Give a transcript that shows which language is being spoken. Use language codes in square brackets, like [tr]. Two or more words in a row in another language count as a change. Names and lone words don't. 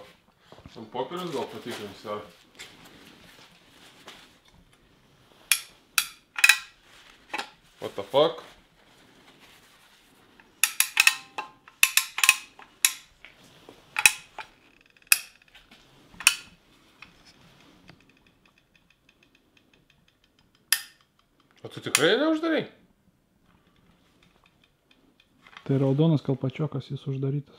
[lt] Ant popieriaus gal patikrinsiu, ar? [en] What the fuck? [lt] O tu tikrai neuždarai? Tai raudonas kalpačiokas, jis uždarytas.